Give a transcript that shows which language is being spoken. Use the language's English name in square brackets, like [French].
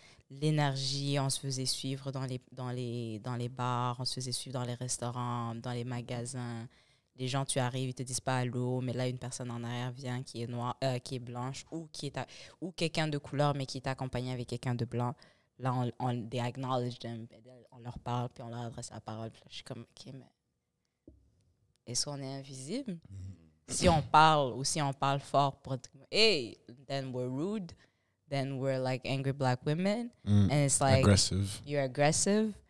[French] L'énergie, on se faisait suivre dans les bars, on se faisait suivre dans les restaurants, dans les magasins. Les gens, tu arrives, ils te disent pas allô, mais là, une personne en arrière vient qui est noire, qui est blanche ou quelqu'un de couleur, mais qui est accompagné avec quelqu'un de blanc. [English] Là, they acknowledge them. [French] On leur parle, puis on leur adresse la parole. Puis là, je suis comme, OK, mais est-ce qu'on est invisible? Si on parle ou si on parle fort pour dire, [English] hey, then we're rude, then we're like angry black women. And it's like, aggressive. You're aggressive.